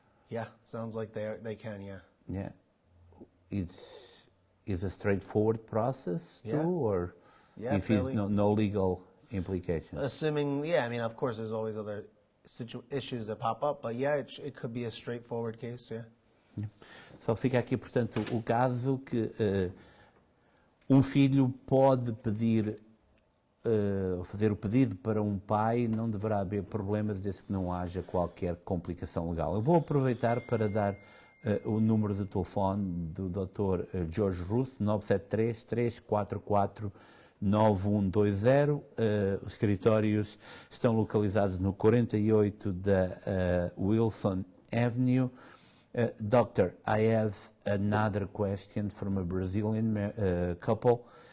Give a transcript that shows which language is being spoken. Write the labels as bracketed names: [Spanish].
[English] Yeah, sounds like they can, yeah. Yeah. It's a straightforward process too, Yeah. or Yeah, if it's no legal implications? Assuming, yeah, I mean, of course, there's always other issues that pop up, but yeah, it could be a straightforward case, yeah. [Portuguese] Só fica aqui, portanto, o caso que um filho pode pedir, fazer o pedido para um pai, não deverá haver problemas desde que não haja qualquer complicação legal. Eu vou aproveitar para dar o número de telefone do Dr. Jorge Russo, 973-444-9120. Os escritórios estão localizados no 48 da Wilson Avenue. [English] Doctor, I have another question from a Brazilian couple.